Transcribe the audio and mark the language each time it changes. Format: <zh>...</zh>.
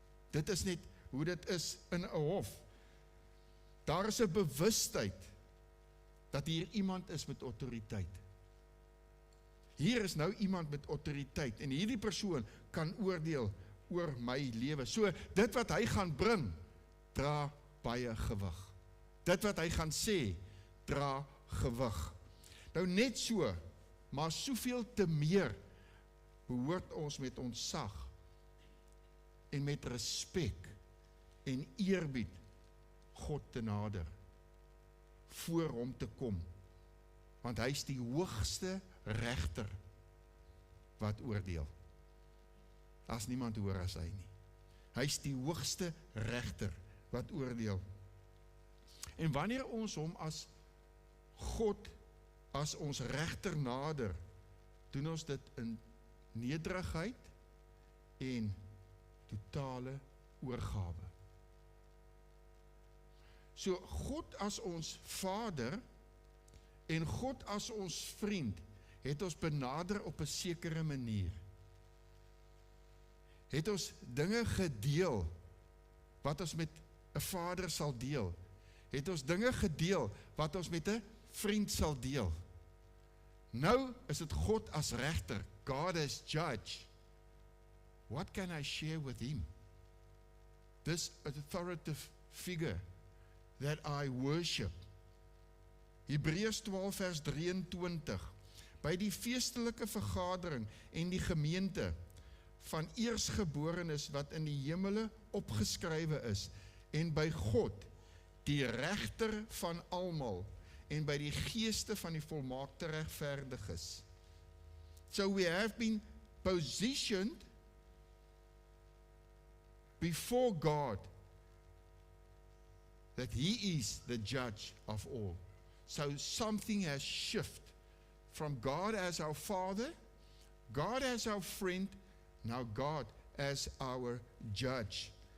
<af>Dit is net hoe dit is in 'n hof. Daar is 'n bewustheid dat hier iemand is met autoriteit. Hier is nou iemand met autoriteit en hierdie persoon kan oordeel oor my lewe. So dit wat hy gaan bring, dra baie gewig. Dit wat hy gaan sê, dra gewig. Nou net so, maar soveel te meer behoort ons met ontzag en met respek en eerbied God te nader, voor hom te kom, want hy is die hoogste regter wat oordeel. Daar's niemand hoër as hy nie. Hy is die hoogste regter wat oordeel. En wanneer ons hom as God, as ons regter nader, doen ons dit in nederigheid en totale oorgawe. So God as ons Vader en God as ons vriend het ons benader op 'n sekere manier. Het ons dinge gedeel wat ons met 'n vader sal deel. Het ons dinge gedeel wat ons met 'n vriend sal deel. Nou is dit God as regter,</af> <en>God as judge. What can I share with him? This authoritative figure that I worship.</en> <af>Hebreërs 12 vers 23. By die feestelike vergadering en die gemeente van eersgeborenes wat in die hemele opgeskrywe is, en by God, die regter van almal, en by die geeste van die volmaakte regverdiges.</af> <en>So we have been positioned before God that he is the judge of all. So something has shifted from God as our Father, God as our friend, now God as our judge.</en>